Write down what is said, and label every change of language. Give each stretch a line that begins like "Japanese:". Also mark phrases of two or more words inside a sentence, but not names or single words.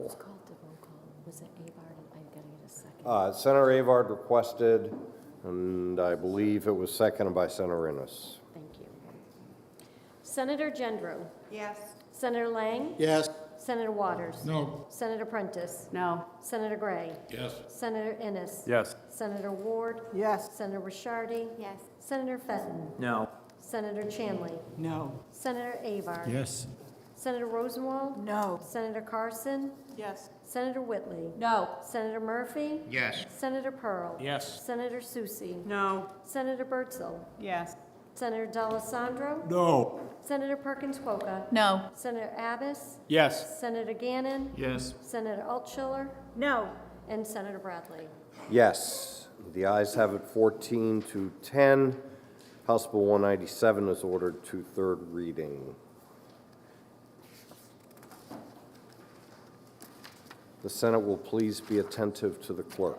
English: It's called the roll call. Was it Avard? I'm getting it a second. Senator Avard requested, and I believe it was seconded by Senator Innes. Thank you. Senator Gendreau? Yes. Senator Lang? Yes. Senator Waters? No. Senator Prentice? No. Senator Gray? Yes. Senator Innes? Yes. Senator Ward? Yes. Senator Ricciardi? Yes. Senator Fenton? No. Senator Chanley? No. Senator Avard? Yes. Senator Rosenwald? No. Senator Carson? Yes. Senator Whitley? No. Senator Murphy? Yes. Senator Pearl? Yes. Senator Susi? No. Senator Bertzel? Yes. Senator D'Alessandro? No. Senator Perkins-Cuoco? No. Senator Abbas? Yes. Senator Gannon? Yes. Senator Altschiller? No. And Senator Bradley. Yes. The ayes have it 14 to 10. House Bill 197 is ordered to third reading. The Senate will please be attentive to the clerk.